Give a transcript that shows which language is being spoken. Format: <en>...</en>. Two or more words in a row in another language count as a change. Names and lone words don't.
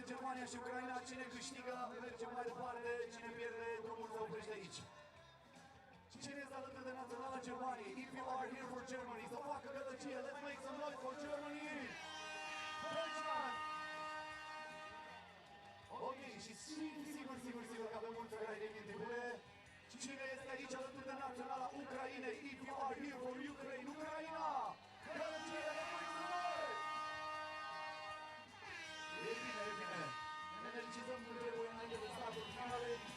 <ro>Romania și Ucraina, cine câștigă merge mai departe, cine pierde drumul se oprește aici. Cine este alături de naționala Germaniei?</ro> <en>If you are here for Germany,</en> <ro>să facă gălăgie,</ro> <en>let's make some noise for Germany! Belgium!</en> <ro>Ok, și sigur că avem mulți care de minte bune. Cine este aici alături de naționala Ucrainei?</ro> <en>If you are here for Ukraine,</en> <ro>Ucraina! Gălăgie,</ro> <en>let's make some noise!</en> <ro>E bine. Ne energizăm cu trebuie înainte de startul finale.</ro>